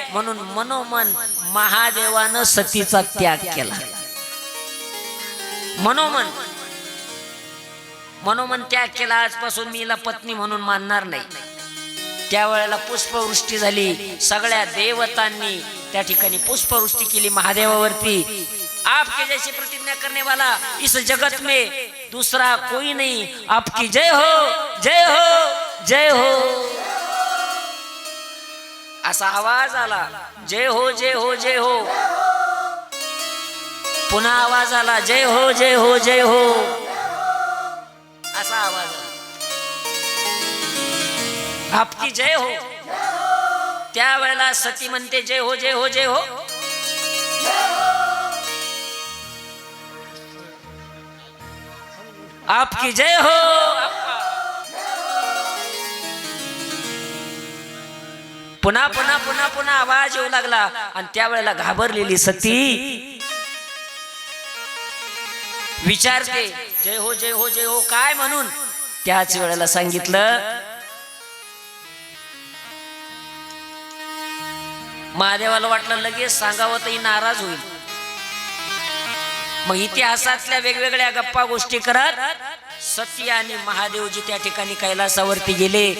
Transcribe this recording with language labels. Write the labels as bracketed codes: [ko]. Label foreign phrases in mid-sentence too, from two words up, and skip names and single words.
[mr] म्हणून मनोमन महादेवानं सतीचा त्याग केला. मनोमन त्याग केला. आजपासून मी हिला पत्नी म्हणून मानणार नाही. त्यावेळेला पुष्पवृष्टी झाली. सगळ्या देवतांनी त्या ठिकाणी पुष्पवृष्टी केली महादेवावरती. [hi] आपके जैसी प्रतिज्ञा करने वाला इस जगत में दूसरा कोई नहीं. आपकी जय हो, जय हो, जय हो. [mr] असा आवाज आला. [hi] जय हो, जय हो, जय हो. [mr] पुन्हा आवाज आला. [hi] जय हो, जय हो, जय हो. [mr] असा आवाज आला. [hi] आपकी जय हो. [mr] त्यावेळेला सती म्हणते [hi] जय हो, जय हो, जय हो. आपकी जय हो. [mr] पुन्हा पुन्हा पुन्हा पुन्हा आवाज येऊ लागला. आणि त्यावेळेला घाबरलेली सती विचारते [hi] जय हो, जय हो, जय हो [mr] काय म्हणून. त्याच वेळेला सांगितलं, महादेवाला वाटलं लगेच सांगावं तरी नाराज होईल. मग इतिहासातल्या वेगवेगळ्या गप्पा गोष्टी करत सती आणि महादेवजी त्या ठिकाणी कैलासावरती गेले.